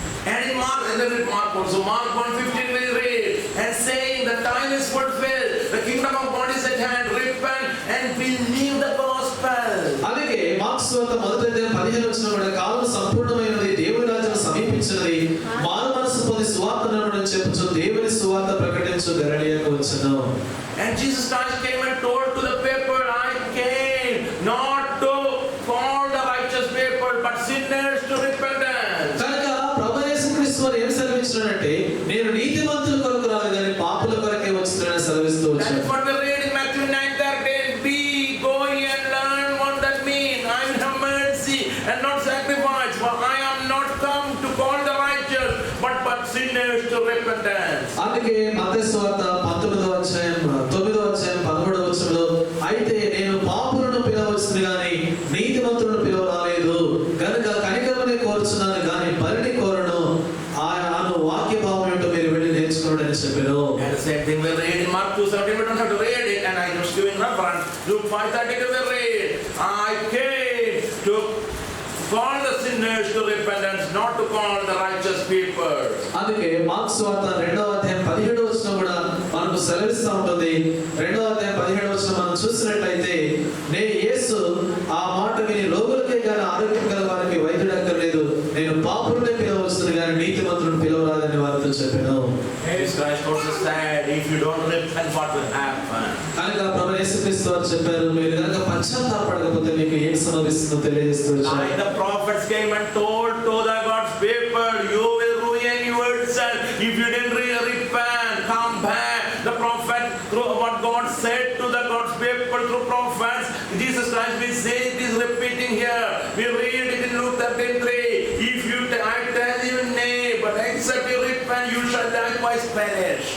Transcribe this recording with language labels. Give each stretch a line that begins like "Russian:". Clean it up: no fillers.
English: And in Mark also, Mark 1:15 we read, and saying the time is fulfilled, the kingdom of God is at hand, repent and believe the gospel.
Telugu: అలాగే mark సువార్త 1వ అధ్యాయం 15వ వచనం కూడా కాలం సంపూర్ణమైనది, దేవుని రాజ్యం సమీపించినది, మారు మనసు పొంది సువార్త నమ్మని చెప్పుచు దేవుని సువార్త ప్రకటించు గలిలయకు వచ్చెను.
English: And Jesus Christ came and told to the people, I came not to call the righteous people but sinners to repentance.
Telugu: కనుక ప్రభువు యేసుక్రీస్తు వారు ఏం సెలవించారంటే నేను నీతిమంతుల కొరకు రాలేదు కానీ పాపుల కొరకే వచ్చానని సెలవిస్తూ
English: That
Telugu: వచ్చారు.
English: is what we read in Matthew 9:13. Be, go ye and learn what that means. I will have mercy and not sacrifice, for I am not come to call the righteous but sinners to repentance.
Telugu: అందుకే మత్తయి సువార్త 19వ అధ్యాయం 9వ అధ్యాయం 13వ వచనంలో అయితే నేను పాపులను పిలవచ్చును గాని నీతిమంతులను పిలవరాలేదు, కనుక కనికరమునే కోరుచున్నాను గాని బలిని కోరను అను వాక్య భావం ఏంటో మీరు వెళ్ళి నేర్చుకోండి అని చెప్పారు.
English: And the same thing we read in Mark 2:17. We don't have to read it, and I just giving reference. Luke 5:32 we read, I came to call the sinners to repentance, not to call the righteous people.
Telugu: అందుకే mark సువార్త 2వ అధ్యాయం 17వ వచనం కూడా మనకు సెలవిస్తూ ఉంటుంది. 2వ అధ్యాయం 17వ వచనం మనం చూసినట్లయితే యేసు ఆ మాట విని రోగులకే గాని ఆరోగ్యం గల వారికి వైద్యుడు అక్కర్లేదు, నేను పాపులనే పిలవచ్చును గాని నీతిమంతులను పిలవరాదని వారితో చెప్పాను.
English: Jesus Christ also said, if you don't repent, what will happen?
Telugu: కనుక ప్రభువు యేసుక్రీస్తు వారు చెప్పారు, మీరు కనుక పశ్చాత్తాపడకపోతే మీకు ఏం సంభవిస్తుందో తెలియజేస్తూ వచ్చారు.
English: And the prophets came and told to the God's people, you will ruin yourself if you didn't repent, come back. The prophet, through what God said to the God's people through prophets, Jesus Christ we say it is repeating here. We read it in Luke 13:3. If you, I tell you nay, but except you repent, you shall likewise perish.